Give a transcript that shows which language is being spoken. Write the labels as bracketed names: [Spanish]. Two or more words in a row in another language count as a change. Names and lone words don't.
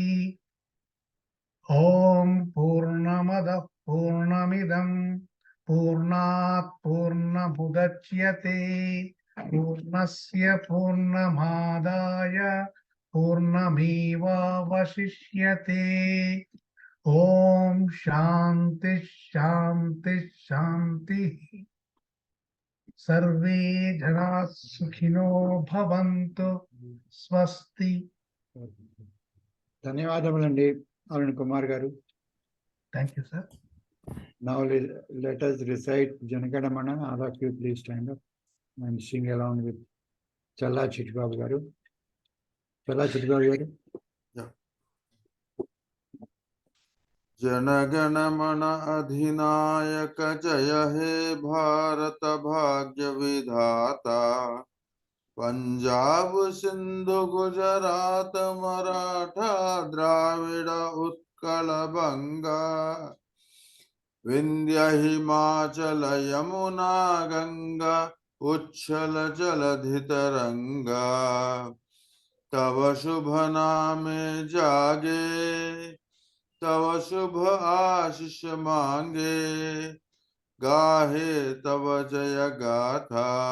[Sanskrit] ओम पूर्णमदः पूर्णमिदं पूर्णात् पूर्णमुदच्यते, पूर्णस्य पूर्णमादाय पूर्णमेवावशिष्यते। ओम शांति शांति शांतिः। सर्वे जनाः सुखिनो भवन्तु, स्वस्ति। [Telugu] ధన్యవాదములండి అరుణ్ కుమార్ గారు. [English] Thank you, sir. Now let us recite Janaganamana. All of you please stand up and sing along with Challa Chittibabu garu. Challa Chittibabu garu. [Bangla] জনগণ মন অধিনায়ক জয় হে ভারত ভাগ্য বিধাতা, পঞ্জাব সিন্ধু গুজরাট মরাঠা দ্রাবিড় উৎকল বঙ্গ, বিন্ধ্য হিমাচল যমুনা গঙ্গা উচ্ছল জলধি তরঙ্গ, তব শুভ নামে জাগে, তব শুভ আশিস মাগে, গাহে তব জয় গাথা।